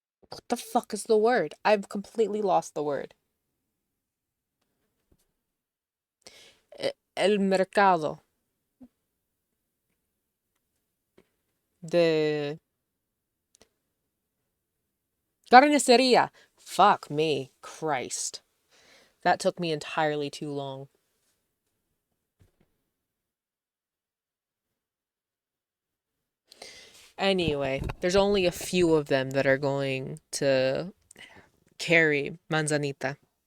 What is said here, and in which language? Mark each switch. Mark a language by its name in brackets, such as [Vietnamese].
[English] What the fuck is the word? I've completely lost the word. [Spanish] El mercado de carnicería. [English] Fuck me, Christ. That took me entirely too long. Anyway, there's only a few of them that are going to carry manzanita.